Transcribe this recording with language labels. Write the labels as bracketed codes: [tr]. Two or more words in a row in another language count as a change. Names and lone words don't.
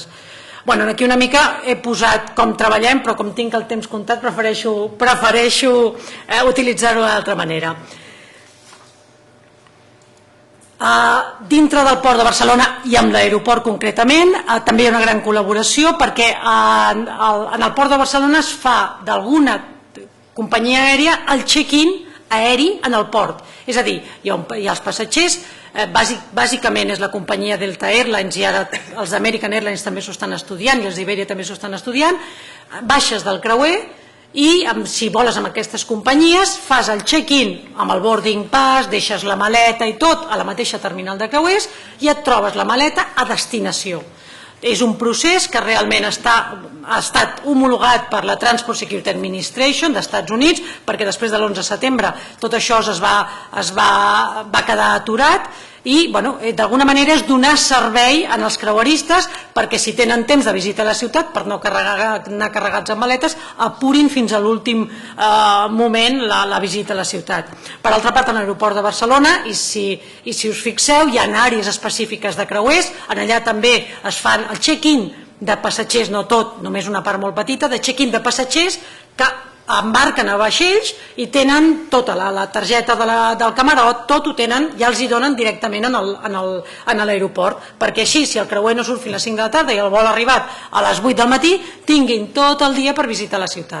[ca] Bueno, aquí una mica he posat com treballem, però com tinc el temps comptat prefereixo utilitzar-ho d'altra manera. Dintre del Port de Barcelona i amb l'aeroport concretament també hi ha una gran col·laboració perquè en el Port de Barcelona es fa d'alguna companyia aèria el check-in aeri en el port, és a dir, hi ha els passatgers, bàsicament és la companyia Delta Airlines i ara els American Airlines també s'ho estan estudiant i els Iberia també s'ho estan estudiant, baixes del creuer i si voles amb aquestes companyies fas el check-in amb el [en] boarding pass, [ca] deixes la maleta i tot a la mateixa terminal de creuers i et trobes la maleta a destinació. És un procés que realment ha estat homologat per la Transport Security Administration dels Estats Units perquè després de l'11 de setembre tot això va quedar aturat i d'alguna manera és donar servei als creueristes perquè si tenen temps de visitar la ciutat per no anar carregats amb maletes apurin fins a l'últim moment la visita a la ciutat. Per altra part, a l'aeroport de Barcelona i si us fixeu hi ha àrees específiques de creuers, allà també es fan el check-in de passatgers, no tot, només una part molt petita, de check-in de passatgers que embarquen a vaixells i tenen tota la targeta del camarot, tot ho tenen, ja els hi donen directament en l'aeroport, perquè així, si el creuer no surt fins a les 5 de la tarda i el vol ha arribat a les 8 del matí, tinguin tot el dia per visitar la ciutat.